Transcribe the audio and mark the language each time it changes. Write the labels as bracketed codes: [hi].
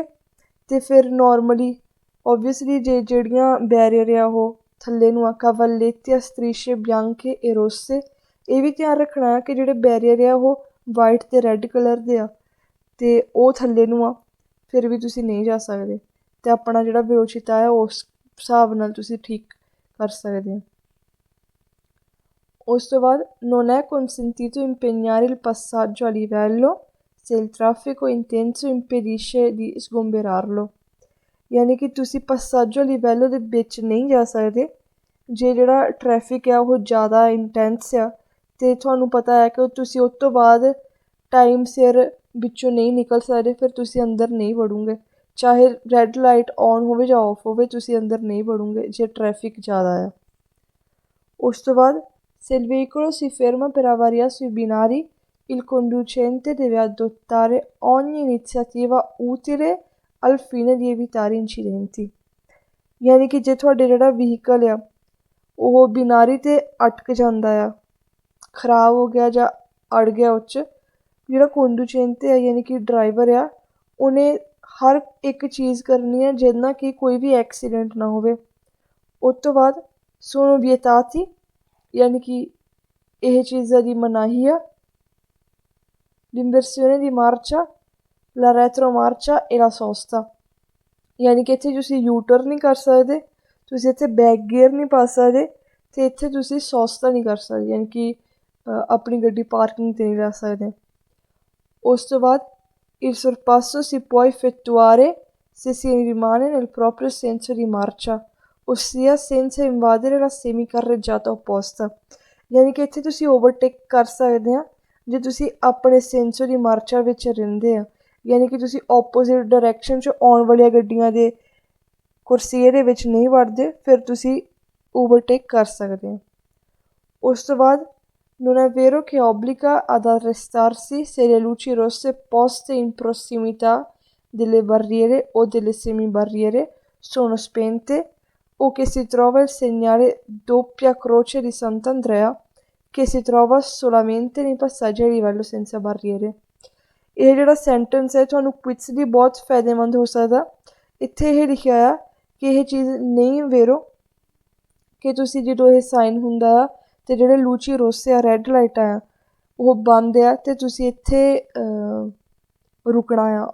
[pa] ਅਤੇ ਫਿਰ normally obviously ਜੇ ਜਿਹੜੀਆਂ ਬੈਰੀਅਰ ਆ ਉਹ ਥੱਲੇ ਨੂੰ ਆ [it] cavalletti a strisce bianche e rosse, [pa] ਇਹ ਵੀ ਧਿਆਨ ਰੱਖਣਾ ਆ ਕਿ ਜਿਹੜੇ ਬੈਰੀਅਰ ਆ ਉਹ ਵਾਈਟ ਅਤੇ ਰੈੱਡ ਕਲਰ ਦੇ ਆ ਅਤੇ ਉਹ ਥੱਲੇ ਨੂੰ ਆ, ਫਿਰ ਵੀ ਤੁਸੀਂ ਨਹੀਂ ਜਾ ਸਕਦੇ। ਅਤੇ ਆਪਣਾ ਜਿਹੜਾ ਵੇਲੋਚਿਟà ਆ ਉਸ ਹਿਸਾਬ ਨਾਲ ਤੁਸੀਂ ਠੀਕ ਕਰ ਸਕਦੇ ਹੋ। ਉਸ ਤੋਂ ਬਾਅਦ [it] non è consentito impegnare il passaggio a livello se il traffico intenso impedisce di sgomberarlo। [pa] ਯਾਨੀ ਕਿ ਤੁਸੀਂ passaggio a livello ਦੇ ਵਿੱਚ ਨਹੀਂ ਜਾ ਸਕਦੇ ਜੇ ਜਿਹੜਾ ਟਰੈਫਿਕ ਆ ਉਹ ਜ਼ਿਆਦਾ ਇੰਟੈਂਸ ਆ ਅਤੇ ਤੁਹਾਨੂੰ ਪਤਾ ਹੈ ਕਿ ਤੁਸੀਂ ਉਸ ਤੋਂ ਬਾਅਦ ਟਾਈਮ ਸਿਰ ਵਿੱਚੋਂ ਨਹੀਂ ਨਿਕਲ ਸਕਦੇ, ਫਿਰ ਤੁਸੀਂ ਅੰਦਰ ਨਹੀਂ ਵੜੋਗੇ, ਚਾਹੇ ਰੈੱਡ ਲਾਈਟ ਔਨ ਹੋਵੇ ਜਾਂ ਔਫ ਹੋਵੇ, ਤੁਸੀਂ ਅੰਦਰ ਨਹੀਂ ਵੜੋਗੇ ਜੇ ਟਰੈਫਿਕ ਜ਼ਿਆਦਾ ਆ। ਉਸ ਤੋਂ ਬਾਅਦ [it] se il veicolo si ferma per avaria sui binari, il conducente deve adottare ogni iniziativa utile al fine di evitare incidenti। [pa] ਯਾਨੀ ਕਿ ਜੇ ਤੁਹਾਡੇ ਜਿਹੜਾ ਵਹੀਕਲ ਆ ਉਹ ਬਿਨਾਰੀ 'ਤੇ ਅਟਕ ਜਾਂਦਾ ਆ, ਖਰਾਬ ਹੋ ਗਿਆ ਜਾਂ ਅੜ ਗਿਆ, ਉਹ 'ਚ ਜਿਹੜਾ ਕੰਡੂਚੈਂਤੇ ਆ ਯਾਨੀ ਕਿ ਡਰਾਈਵਰ ਆ, ਉਹਨੇ ਹਰ ਇੱਕ ਚੀਜ਼ ਕਰਨੀ ਹੈ ਜਿਹਦੇ ਨਾਲ ਕਿ ਕੋਈ ਵੀ ਐਕਸੀਡੈਂਟ ਨਾ ਹੋਵੇ। ਉਸ ਤੋਂ ਬਾਅਦ [it] sono vietati, [pa] ਯਾਨੀ ਕਿ ਇਹ ਚੀਜ਼ਾਂ ਦੀ ਮਨਾਹੀ ਆ [it] l'inversione di marcia, la retromarcia e la sosta। [pa] ਯਾਨੀ ਕਿ ਇੱਥੇ ਤੁਸੀਂ ਯੂ ਟਰਨ ਨਹੀਂ ਕਰ ਸਕਦੇ, ਤੁਸੀਂ ਇੱਥੇ ਬੈਕ ਗੇਅਰ ਨਹੀਂ ਪਾ ਸਕਦੇ ਅਤੇ ਇੱਥੇ ਤੁਸੀਂ ਸੋਸਤਾ ਨਹੀਂ ਕਰ ਸਕਦੇ, ਯਾਨੀ ਕਿ ਆਪਣੀ ਗੱਡੀ ਪਾਰਕਿੰਗ 'ਤੇ ਨਹੀਂ ਲੈ ਸਕਦੇ। ਉਸ ਤੋਂ ਬਾਅਦ [it] il sorpasso si può effettuare se si rimane nel proprio senso di marcia, ossia senza invadere la semicarreggiata opposta। [pa] ਯਾਨੀ ਕਿ ਇੱਥੇ ਤੁਸੀਂ ਓਵਰਟੇਕ ਕਰ ਸਕਦੇ ਆ ਜੇ ਤੁਸੀਂ ਆਪਣੇ ਸੈਂਸੋ ਦੀ ਮਾਰਚਾ ਵਿੱਚ ਰਹਿੰਦੇ ਆ, ਯਾਨੀ ਕਿ ਤੁਸੀਂ ਓਪੋਜ਼ਿਟ ਡਾਇਰੈਕਸ਼ਨ 'ਚ ਆਉਣ ਵਾਲੀਆਂ ਗੱਡੀਆਂ ਦੇ ਕੁਰਸੀਏ ਦੇ ਵਿੱਚ ਨਹੀਂ ਵੜਦੇ, ਫਿਰ ਤੁਸੀਂ ਓਵਰਟੇਕ ਕਰ ਸਕਦੇ ਆ। ਉਸ ਤੋਂ ਬਾਅਦ [it] non è vero che obbliga ad arrestarsi se le luci rosse poste in prossimità delle barriere o delle semibarriere sono spente o che si trova il segnale doppia croce di Sant'Andrea che si trova solamente nei passaggi a livello senza barriere। [pa] ਇਹ ਜਿਹੜਾ sentence ਹੈ ਤੁਹਾਨੂੰ quiz ਲਈ ਬਹੁਤ ਫਾਇਦੇਮੰਦ ਹੋ ਸਕਦਾ। ਇੱਥੇ ਇਹ ਲਿਖਿਆ ਆ ਕਿ ਇਹ ਚੀਜ਼ ਨਹੀਂ ਵੇਰੋ ਕਿ ਤੁਸੀਂ ਜਦੋਂ ਇਹ ਸਾਈਨ ਹੁੰਦਾ ਆ ਅਤੇ ਜਿਹੜੇ ਲੂਚੀ ਰੋਸੇ ਆ ਰੈੱਡ ਲਾਈਟਾਂ ਆ ਉਹ ਬੰਦ ਆ ਅਤੇ ਤੁਸੀਂ ਇੱਥੇ ਰੁਕਣਾ ਆ।